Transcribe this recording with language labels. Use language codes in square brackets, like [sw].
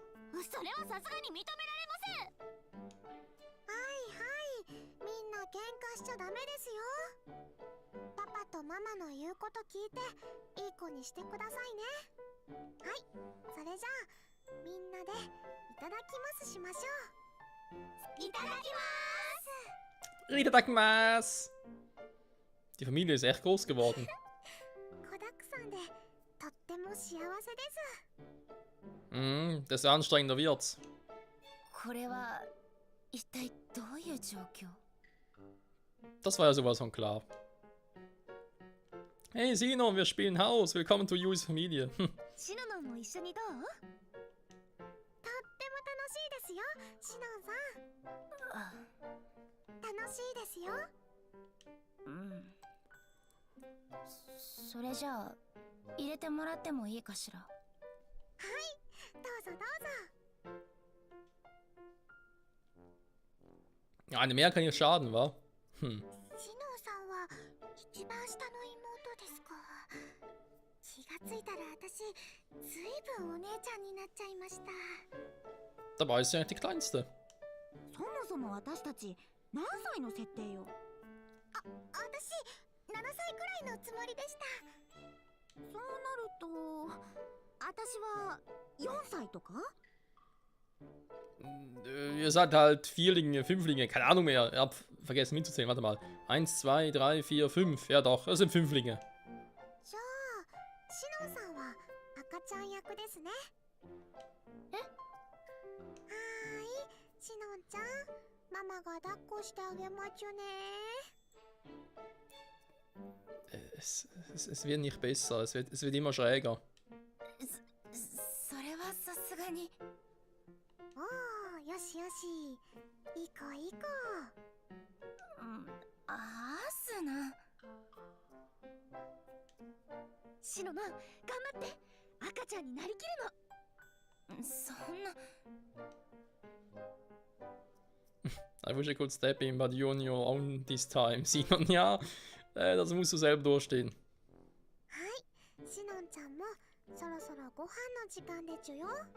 [ja] それはさすがに認められません。はいはい、みんな喧嘩しちゃダメですよ。パパとママの言うこと聞いていい子にしてくださいね。はい、それじゃあみんなでいただきますしましょう。いただきます。 Ritadakimasu! [de] Die Familie ist echt groß geworden. [ja] さんでとっても幸せです。 [de] Desto anstrengender wird's. [ja] これは一体どういう状況？ [de] Das war ja sowas von klar. Hey Sinon, wir spielen Haus. Willkommen zu Yuis Familie. [ja] シノノンも一緒にどう？とっても楽しいですよ、シノンさん。楽しいですよ。うん。それじゃあ入れてもらってもいいかしら？はい、どうぞどうぞ。 [de] Eine mehr kann nicht schaden, wa? [ja] シノンさんは一番下の妹ですか。気がついたら私ずいぶんお姉ちゃんになっちゃいました。 [de] Dabei ist sie eigentlich die kleinste. [ja] そもそも私たち何歳の設定よ。私7歳くらいのつもりでした。そうなると私は4歳とか？ [de] Ihr seid halt Vierlinge, Fünflinge, keine Ahnung mehr. Ich hab vergessen mitzuzählen. Warte mal. 1, 2, 3, 4, 5. Ja doch, das sind Fünflinge. [ja] じゃあシノンさんは赤ちゃん役ですね。え？はーい、シノンちゃん、ママが抱っこしてあげまちゅね。 [de] Es wird nicht besser, es wird immer schräger. [ja] それはさすがに。おー、よしよし、いい子いい子。アスナ。シノノン、頑張って。赤ちゃんになりきるの。そんな。 [en] I wish I could step in, but you're on your own this time. [de] Sinon, ja, das musst du selber durchstehen. [ja] はい、シノンちゃんもそろそろご飯の時間でちゅよ。